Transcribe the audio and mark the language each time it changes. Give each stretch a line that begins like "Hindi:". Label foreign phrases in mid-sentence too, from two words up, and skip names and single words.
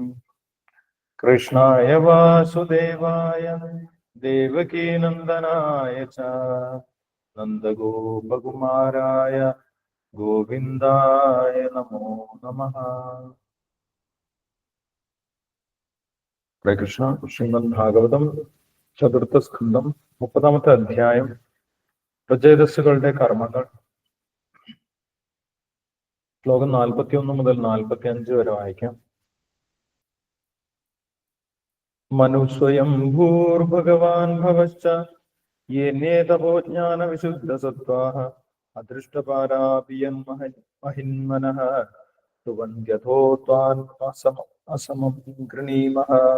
Sanskrit: कृष्णाय वासुदेवाय देवकीनन्दनाय च नन्दगोपकुमाराय गोविन्दाय नमो नमः। हरे कृष्ण।
Malayalam: श्रीमद् भागवतം ചതുർത്ഥ സ്കന്ധം 30-ാമത്തെ അധ്യായം പ്രചേതസ്സുകളുടെ കർമ്മങ്ങൾ. ശ്ലോകം 41 മുതൽ 45 വരെ വായിക്കാം.
Sanskrit: മനുസ്വയം ഭൂർഭഗവാൻ ഭവശ്ച യേനേതപോ ജ്ഞാനവിശുദ്ധസത്വാഃ അദൃഷ്ടപാരാപിയൻ മഹിന്മനഃ സുവന്ധ്യഥോ ത്വാൻ അസമം ഗൃണീമഃ.